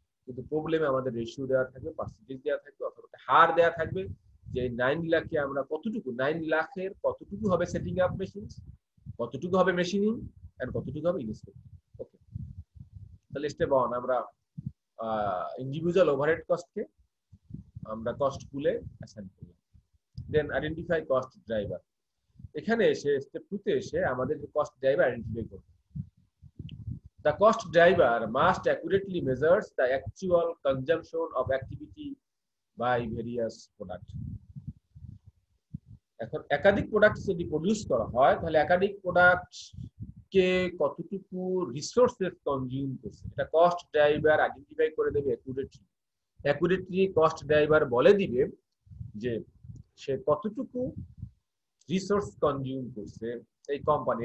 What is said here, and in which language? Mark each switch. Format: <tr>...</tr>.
<bn>কিন্তু প্রবলেমে আমাদের রেশিও দেওয়া থাকবে, পার্সেন্টেজ দেওয়া থাকবে, অথবা একটা হার দেওয়া থাকবে যে 9 লাখে আমরা কতটুকু, 9 লাখের কতটুকু হবে সেটিং আপ মেশিনস, কতটুকু হবে মেশিনিং এন্ড কতটুকু হবে ইন্সপেক্টিং। ওকে, তাহলে স্টেপ 1 আমরা ইন্ডিভিজুয়াল ওভারহেড কস্টকে আমরা কস্ট পুলে অ্যাসাইন করলাম।</bn> <en>Then identify cost driver.</en> <bn>এখানে এসে স্টেপ 2 তে এসে আমাদের কস্ট ড্রাইভার আইডেন্টিফাই করতে।</bn> <en>The cost driver must accurately measures the actual consumption of activity by various products.</en> <bn>এখন একাধিক প্রোডাক্ট যদি প্রডিউস করা হয় তাহলে একাধিক প্রোডাক্ট কে কতটুকু রিসোর্সেস কনজিউম করছে এটা কস্ট ড্রাইভার আইডেন্টিফাই করে দেবে অ্যাকুরেটলি কস্ট ড্রাইভার বলে দিবে যে সে কতটুকু রিসোর্স কনজিউম করছে এই কোম্পানি।</bn>